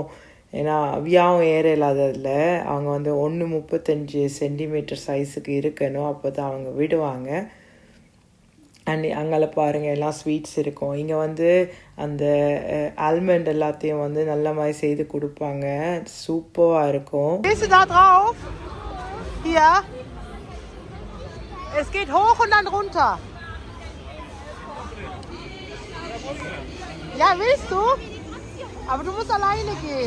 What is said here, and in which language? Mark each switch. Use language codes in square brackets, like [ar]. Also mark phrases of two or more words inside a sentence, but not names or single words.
[ta] ஏன்னா அவ்யாவும் ஏற இல்லாததில் அவங்க வந்து 1.35 சென்டிமீட்டர் சைஸுக்கு இருக்கணும், அப்போ தான் அவங்க விடுவாங்க. அண்ட் அங்கே பாருங்கள் எல்லாம் ஸ்வீட்ஸ் இருக்கும். இங்கே வந்து அந்த ஆல்மண்ட் எல்லாத்தையும் வந்து நல்ல மாதிரி செய்து கொடுப்பாங்க, சூப்பராக இருக்கும். [de] Hier. Es geht hoch und dann runter. Ja, willst du? Aber du musst alleine gehen.